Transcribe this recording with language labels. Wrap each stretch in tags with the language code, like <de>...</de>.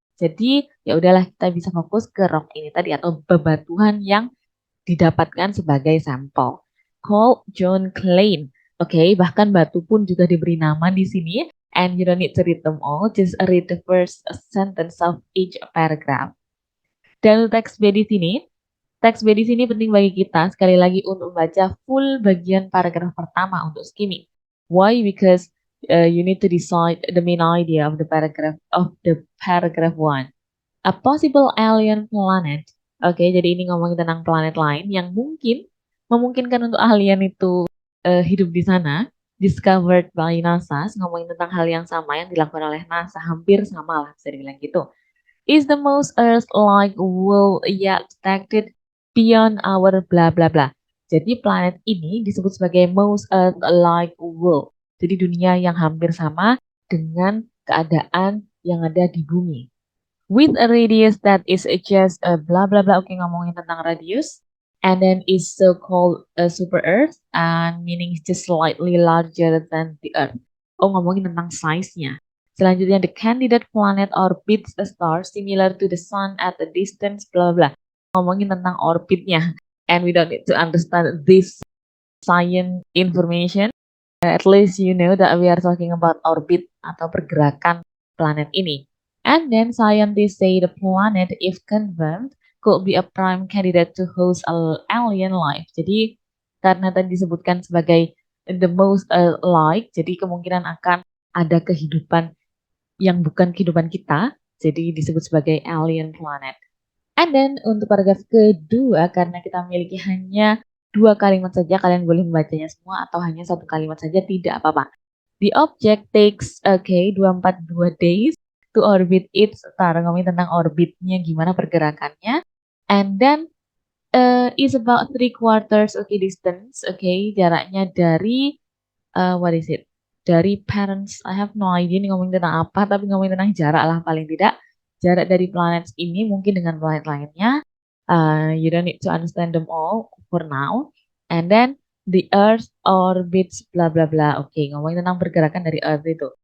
<id>Jadi ya udahlah kita bisa fokus ke rock ini tadi atau bebatuan yang didapatkan sebagai sampel.</id> <en>Called John Klein.</en> <id>Oke, bahkan batu pun juga diberi nama di sini.</id> <en>And you don't need to read them all, just read the first sentence of each paragraph.</en> <id>Dan teks B di sini, teks B di sini penting bagi kita sekali lagi untuk membaca full bagian paragraf pertama untuk skimming.</id> <en>Why? Because you need to decide the main idea of the paragraph 1. A possible alien planet.</en> <id>Oke, jadi ini ngomongin tentang planet lain yang mungkin memungkinkan untuk alien itu hidup di sana.</id> <en>Discovered by NASA,</en> <id>ngomongin tentang hal yang sama yang dilakukan oleh NASA, hampir sama lah bisa dibilang gitu.</id> <en>Is the most Earth-like world yet detected beyond our bla bla bla.</en> <id>Jadi planet ini disebut sebagai</id> <en>most Earth-like world.</en> <id>Jadi dunia yang hampir sama dengan keadaan yang ada di bumi.</id> <en>With a radius that is just a bla bla bla.</en> <id>Oke, ngomongin tentang radius.</id> <en>And then is so-called a super Earth, and meaning just slightly larger than the Earth.</en> <id>Oh, ngomongin tentang size-nya. Selanjutnya,</id> <en>the candidate planet orbits a star similar to the sun at a distance, bla bla.</en> <id>Ngomongin tentang orbitnya.</id> <en>And we don't need to understand this science information. At least you know that we are talking about orbit</en> <id>atau pergerakan planet ini.</id> <en>And then scientists say the planet, if confirmed, could be a prime candidate to host alien life.</en> <id>Jadi karena tadi disebutkan sebagai</id> <en>the most like,</en> <id>jadi kemungkinan akan ada kehidupan yang bukan kehidupan kita, jadi disebut sebagai alien planet.</id> <en>And then</en> <id>untuk paragraf kedua, karena kita memiliki hanya 2 kalimat saja, kalian boleh membacanya semua atau hanya 1 kalimat saja, tidak apa-apa.</id> <en>The object takes 242 days to orbit its star.</en> <id>Ngomongin tentang orbitnya, gimana pergerakannya.</id> <en>And then is about 3/4 distance.</en> <id>Jaraknya dari</id> <en>what is it?</en> <id>Dari parents.</id> <en>I have no idea</en> <id>ini ngomongin tentang apa, tapi ngomongin tentang jarak lah paling tidak. Jarak dari planet ini mungkin dengan planet lainnya.</id> <en>You don't need to understand them all for now. And then the Earth orbits bla bla bla.</en> <id>Oke, ngomongin tentang pergerakan dari Earth itu.</id>